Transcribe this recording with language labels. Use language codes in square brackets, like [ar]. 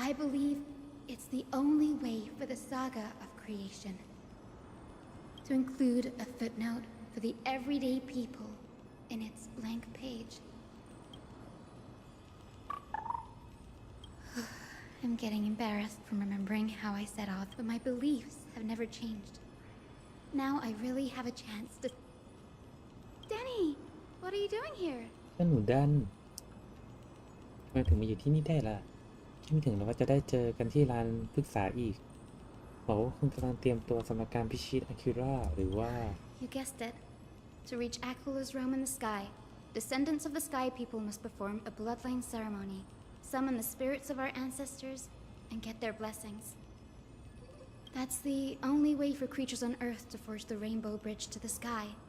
[en] I believe it's the only way for the saga of creation to include a footnote for the everyday people in its blank page. I'm getting embarrassed from remembering how I set off, but my beliefs have never changed. Now I really have a chance to... Danny, what are you doing here? [th] ก็หนูดันทำไมถึงมาอยู่ที่นี่ได้ล่ะคิดไม่ถึงเลยว่าจะได้เจอกันที่ลานพฤกษาอีกบอกว่าคุณกำลังเตรียมตัวสำหรับการพิชิตอาคิระหรือว่า [en] You guessed it. To reach Akula's realm in the sky, descendants of the Sky People must perform a bloodline ceremony, summon the spirits of our ancestors, and get their blessings. That's the only way for creatures on Earth to forge the rainbow bridge to the sky.